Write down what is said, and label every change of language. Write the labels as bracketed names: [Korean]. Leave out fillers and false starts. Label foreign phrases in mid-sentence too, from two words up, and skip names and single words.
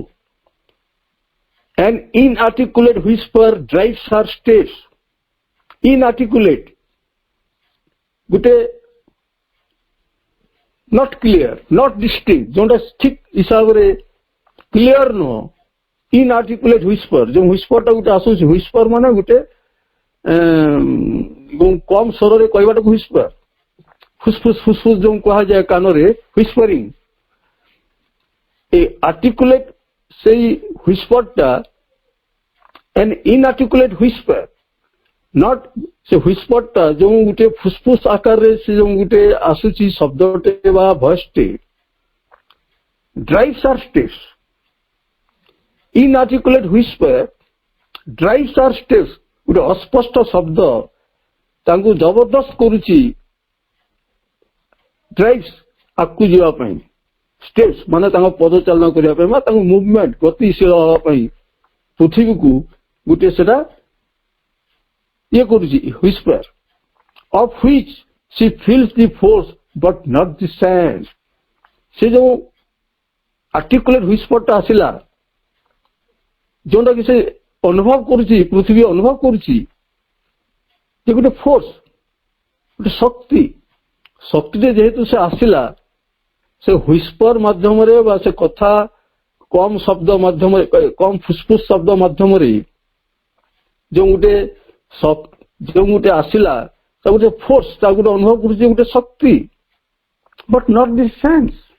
[English] An inarticulate whisper drives her steps. Inarticulate, ଗୋଟେ not clear, not distinct, [Odia] ଯୋଉଟା ଠିକ ହିସାବରେ କ୍ଲିୟର ନୁହଁ। [English] inarticulate whisper, [Odia] ଯୋଉ whisper ଟା ଗୋଟେ ଆସୁଛି, whisper ମାନେ ଗୋଟେ କମ ସ୍ୱରରେ କହିବାଟାକୁ whisper, ଫୁସଫୁସ ଫୁସଫୁସ ଯୋଉ କୁହାଯାଏ କାନରେ whispering। ଏ articulate ସେଇ whisper ଟା [English] an inarticulate whisper, not [Odia] ସେ whisper ଟା ଯୋଉ ଗୋଟେ ଫୁସଫୁସ ଆକାରରେ ସେ ଯୋଉ ଗୋଟେ ଆସୁଛି ଶବ୍ଦଟେ ବା ଭଏସଟେ, [English] drives our steps। inarticulate whisper drives our steps, [Odia] ଗୋଟେ ଅସ୍ପଷ୍ଟ ଶବ୍ଦ ତାଙ୍କୁ ଜବରଦସ୍ତ କରୁଛି, drives ଆଗକୁ ଯିବା ପାଇଁ, steps ମାନେ ତାଙ୍କ ପଦଚାଳନା କରିବା ପାଇଁ ବା ତାଙ୍କ ମୁଭମେଣ୍ଟ ଗତିଶୀଳ ହେବା ପାଇଁ ପୃଥିବୀକୁ ଗୋଟେ ସେଟା ଇଏ କରୁଛି whisper, [English] of which she feels the force but not the sense। [Odia] ସେ ଯୋଉ [English] articulate whisper [Odia] ଟା ଆସିଲା ଯୋଉଟା କି ସେ ଅନୁଭବ କରୁଛି, ପୃଥିବୀ ଅନୁଭବ କରୁଛି ଯେ ଗୋଟେ ଫୋର୍ସ, ଗୋଟେ ଶକ୍ତିରେ ଯେହେତୁ ସେ ଆସିଲା, ସେ ହ୍ୱିସ୍ପର ମାଧ୍ୟମରେ ବା ସେ କଥା କମ ଶବ୍ଦ ମାଧ୍ୟମରେ, କମ ଫୁସଫୁସ ଶବ୍ଦ ମାଧ୍ୟମରେ ଯୋଉ ଗୋଟେ ଆସିଲା, ତା ଗୋଟେ ଫୋର୍ସ, ତା ଗୋଟେ ଅନୁଭବ କରୁଛି ଗୋଟେ ଶକ୍ତି, [English] but not the sense.